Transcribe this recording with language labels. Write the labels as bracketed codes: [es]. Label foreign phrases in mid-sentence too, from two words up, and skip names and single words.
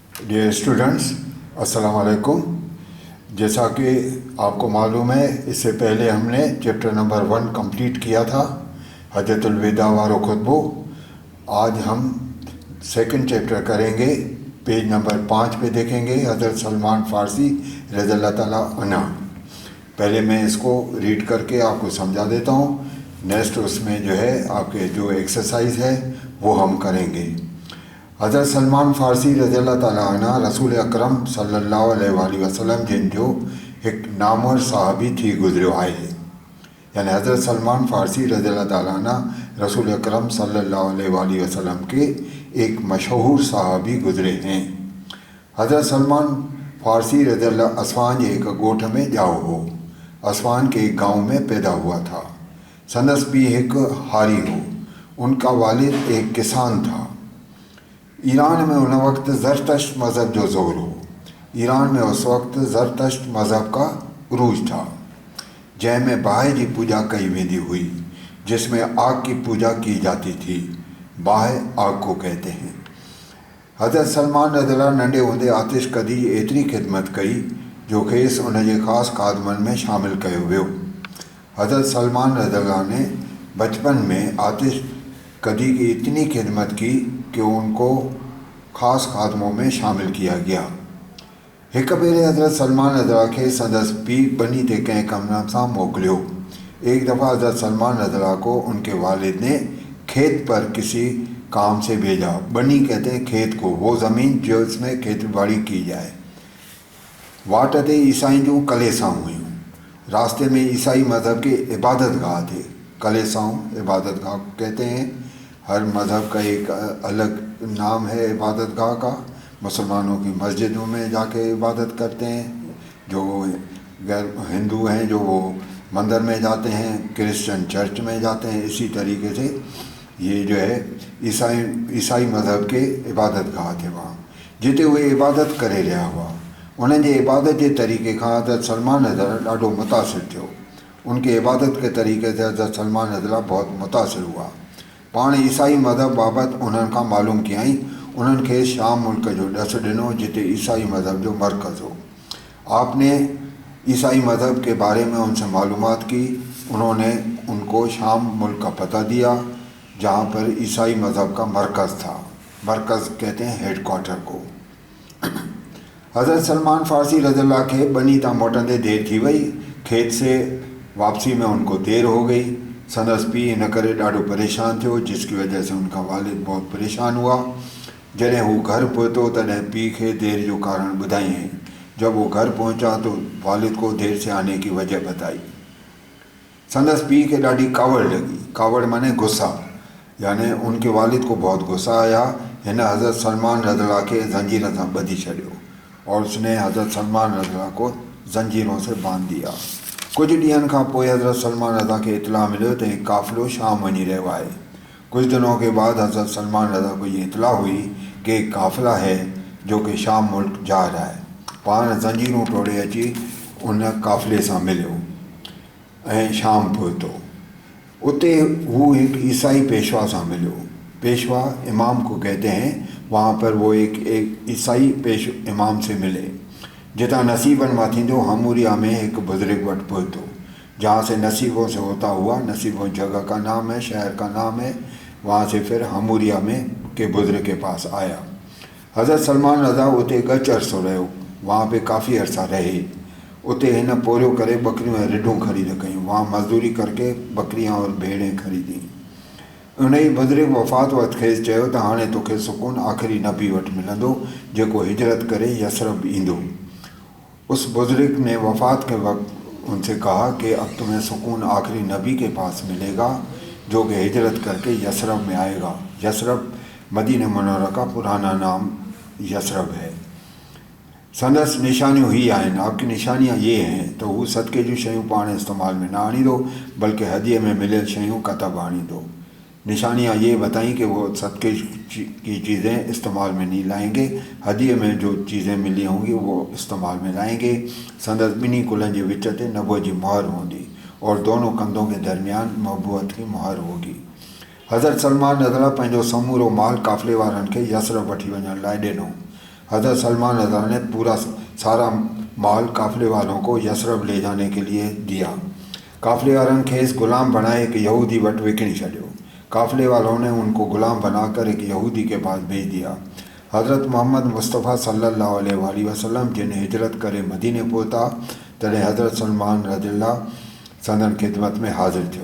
[ur] ڈیئر اسٹوڈنٹس، السلام علیکم۔ جیسا کہ آپ کو معلوم ہے، اس سے پہلے ہم نے چیپٹر نمبر 1 کمپلیٹ کیا تھا، حجۃ الوداع وارو خطبو. آج ہم سیکنڈ چیپٹر کریں گے، پیج نمبر 5 پے دیکھیں گے، حضرت سلمان فارسی رضی اللہ تعالیٰ عنہ. پہلے میں اس کو ریڈ کر کے آپ کو سمجھا دیتا ہوں، نیکسٹ اس میں جو ہے آپ کے جو ایکسرسائز ہے وہ ہم کریں گے. [sd] हज़रत सलमान फ़ारसी रज़ियल्लाहु ताला अन्हु रसूल अकरम सल्लल्लाहु अलैहि वसल्लम जिन जो एक नामवर साहबी थी गुज़रियो आहे। [ur] یعنی حضرت سلمان فارسی رضی اللہ تعالیٰ عنہ رسول اکرم صلی اللہ علیہ وسلم کے ایک مشہور صحابی گزرے ہیں. [sd] हज़रत सलमान फ़ारसी रज़ियल्लाहु असवान के एक गोठ में जाओ हो। [ur] اسوان کے ایک گاؤں میں پیدا ہوا تھا. [sd] संदस भी एक हारी हो। [ur] ان کا والد ایک کسان تھا. [sd] ईरान में उन वक्त ज़रतश्त मज़हब जो ज़ोर हो। [ur] ایران میں اس وقت زرتشت مذہب کا عروج تھا, [sd] जैमें बाहि की पूजा कई वेंदी हुई, [ur] جس میں آگ کی پوجا کی جاتی تھی. باہی آگ کو کہتے ہیں. [sd] हज़रत सलमान रज़ियल्लाहु नंढे हूंदे आतिश कदी एतरी खिदमत कई जो खेसि उन जे ख़ासि खादमनि में शामिल कयो वियो। [ur] حضرت سلمان رضی اللہ نے بچپن میں آتش کدے کی اتنی خدمت کی کہ ان کو خاص خادموں میں شامل کیا گیا. [sd] एक भेरे हज़रत सलमान रज़ियल्लाहु के संदस पीउ बनी ते कंहिं कम सां मोकिलियो। [ur] ایک دفعہ حضرت سلمان رضی اللہ کو ان کے والد نے کھیت پر کسی کام سے بھیجا. بنی کہتے ہیں کھیت کو، وہ زمین جو اس میں کھیتی باڑی کی جائے. [sd] वाट ते ईसाई जूं कलेसाऊं हुयूं। [ur] راستے میں عیسائی مذہب کے عبادت گاہ تھے. کلیساؤں عبادت گاہ کہتے ہیں۔ ہر مذہب کا ایک الگ نام ہے عبادت گاہ کا. مسلمانوں کی مسجدوں میں جا کے عبادت کرتے ہیں، جو غیر ہندو ہیں جو وہ مندر میں جاتے ہیں، کرسچین چرچ میں جاتے ہیں. اسی طریقے سے یہ جو ہے عیسائی مذہب کے عبادت گاہ تھے وہاں, [sd] जिते उहे इबादत करे रहिया हुआ। उन्हनि जे इबादत जे तरीक़े खां हज़रत सलमान रज़ियल्लाहु ॾाढो मुतासिर थियो। [ur] ان کے عبادت کے طریقے سے حضرت سلمان رضی اللہ بہت متاثر ہوا. [sd] पाण ईसाई मज़हब बाबति उन्हनि खां मालूम कयईं। उन्हनि खे शाम मुल्क जो ॾसु ॾिनो, जिते ईसाई मज़हब जो मरकज़ हो। [ur] آپ نے عیسائی مذہب کے بارے میں ان سے معلومات کی. انہوں نے ان کو شام ملک کا پتا دیا، جہاں پر عیسائی مذہب کا مرکز تھا. مرکز کہتے ہیں ہیڈ کوارٹر کو. [sd] हज़रत सलमान फ़ारसी रज़ियल्लाहु के बनी तां मोटंदे देर थी वई। [ur] کھیت سے واپسی میں ان کو دیر ہو گئی. [sd] संदस पीउ इन करे ॾाढो परेशान थियो, [ur] جس کی وجہ سے ان کا والد بہت پریشان ہوا. [sd] जॾहिं हू घर पहुतो तॾहिं पीउ खे देर जो कारण ॿुधाईं। [ur] جب وہ گھر پہنچا تو والد کو دیر سے آنے کی وجہ بتائی. [sd] संदस पीउ खे ॾाढी कावड़ लगी। [ur] کاوڑ مانے غصہ، یعنی ان کے والد کو بہت غصہ آیا. [sd] हिन हज़रत सलमान रज़ियल्लाहु के जंजीर सां ॿधी छॾियो [ur] اور اس نے حضرت سلمان رضی اللہ کو زنجیروں سے باندھ دیا. [sd] कुछ ॾींहंनि खां पोइ हज़रत सलमान रज़ा के इतला मिलियो त एक काफ़िलो शाम वञी रहियो आहे। [ur] کچھ دنوں کے بعد حضرت سلمان رضا کو یہ اطلاع ہوئی کہ ایک قافلہ ہے جو کہ شام ملک جا رہا ہے. [sd] पाण जंजीरूं टोड़े अची उन काफ़िले सां मिलियो ऐं शाम पहुतो। उते हू एक ईसाई पेशवा सां मिलियो। [ur] پیشوا امام کو کہتے ہیں. وہاں پر وہ ایک عیسائی امام سے ملے. [sd] जितना नसीबन मां थींदो हमूरिया में एक बुजुर्ग वट पहुतो, [ur] جہاں سے نصیبوں سے ہوتا ہوا، نصیبوں جگہ کا نام ہے، شہر کا نام ہے، وہاں سے پھر ہموریا میں کے بزرگ کے پاس آیا. [sd] हज़रत सलमान रज़ा उते गच अरसो रहियो। [ur] وہاں پے کافی عرصہ رہے. [sd] उते हिन पोरियो करे बकरियूं ऐं रिढूं ख़रीद कयूं। [ur] وہاں مزدوری کر کے بکریاں اور بھیڑیں خریدی. [sd] उन ई बुजुर्ग वफ़ात वक़्तु खेसि चयो त हाणे तोखे सुकून आख़िरी नबी वटि मिलंदो, जेको हिजरत करे यसरब ईंदो। [ur] اس بزرگ نے وفات کے وقت ان سے کہا کہ اب تمہیں سکون آخری نبی کے پاس ملے گا، جو کہ ہجرت کر کے یثرب میں آئے گا. یثرب مدینہ منورہ کا پرانا نام یثرب ہے. [sd] संदस निशानियों ही आहिनि। [ur] آپ کی نشانیاں یہ ہیں. [sd] तो वो सदके जूं शयूं पाण इस्तेमाल में ना आणींदो, बल्कि हदीअ में मिलियल शयूं कतब आणींदो। [ur] نشانیاں یہ بتائی کہ وہ صدقے کی چیزیں استعمال میں نہیں لائیں گے، ہدیے میں جو چیزیں ملی ہوں گی وہ استعمال میں لائیں گے. [sd] संदस ॿिन्ही कुलनि जे विच ते नबुवत जी मुहर होंदी [ur] اور دونوں کندھوں کے درمیان نبوت کی مہر ہوگی. [sd] हज़रत सलमान रज़ियल्लाहु पंहिंजो समूरो माल काफ़िले वारनि खे यसरब वठी वञण लाइ ॾिनो। [ur] حضرت سلمان رضی اللہ عنہ نے پورا سارا مال قافلے والوں کو یثرب لے جانے کے لیے دیا۔ [sd] قافلے والوں خیز غلام بنائے کہ یہودی وٹ وکڑی چھڈیو۔ [ur] قافلے والوں نے ان کو غلام بنا کر ایک یہودی کے پاس بھیج دیا۔ [sd] حضرت محمد مصطفیٰ صلی اللہ علیہ وآلہ وسلم جن ہجرت کرے مدینے پہتا تॾहिं حضرت سلمان رضی اللہ سندن خدمت میں حاضر تھو۔